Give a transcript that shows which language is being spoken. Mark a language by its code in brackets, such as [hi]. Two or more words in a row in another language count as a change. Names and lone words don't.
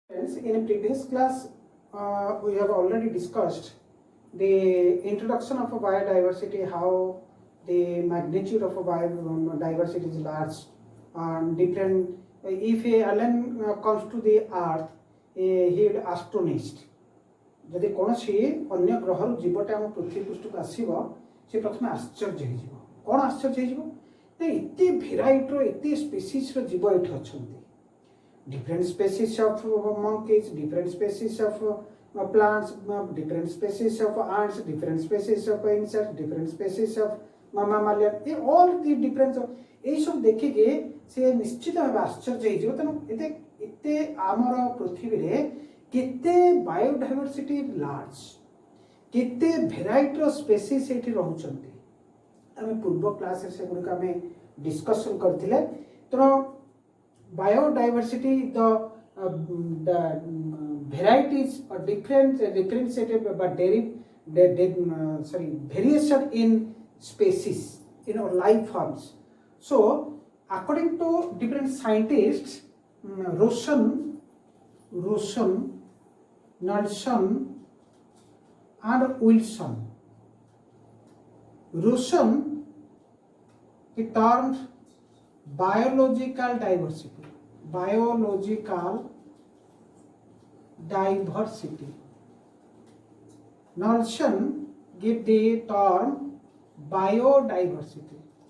[en] students, in previous class we have already discussed the introduction of a biodiversity, how the magnitude of a biodiversity is large and different. If a alien comes to the earth, he will astonished. [or] ଯଦି କୌଣସି ଅନ୍ୟ ଗ୍ରହରୁ ଜୀବଟା ଆମ ପୃଥିବୀ ପୃଷ୍ଠକୁ ଆସିବ ସେ ପ୍ରଥମେ ଆଶ୍ଚର୍ଯ୍ୟ ହେଇଯିବ। କ'ଣ ଆଶ୍ଚର୍ଯ୍ୟ ହେଇଯିବ ନା ଏତେ ଭେରାଇଟିର ଏତେ ସ୍ପେସିସ୍ର ଜୀବ ଏଠି ଅଛନ୍ତି। [en] Different species of monkeys, different species of plants, different species of ants, different species of insects, different species of mammalian, all the different [bn] এই সব [or] ଦେଖିକି ସେ ନିଶ୍ଚିତ ଭାବେ ଆଶ୍ଚର୍ଯ୍ୟ ହେଇଯିବ। ତେଣୁ ଏତେ ଆମର ପୃଥିବୀରେ କେତେ [en] biodiversity large, [or] କେତେ ଭେରାଇଟିର ସ୍ପେସିସ୍ ଏଠି ରହୁଛନ୍ତି। ଆମେ ପୂର୍ବ କ୍ଲାସରେ ସେଗୁଡ଼ିକ ଆମେ ଡିସ୍କସନ୍ କରିଥିଲେ। [en] ତେଣୁ biodiversity, the varieties or differentiated but variation in species in our life forms. So according to different scientists, Rosen, Nelson and Wilson, Rosen, he termed biological diversity, Nelson give the term biodiversity,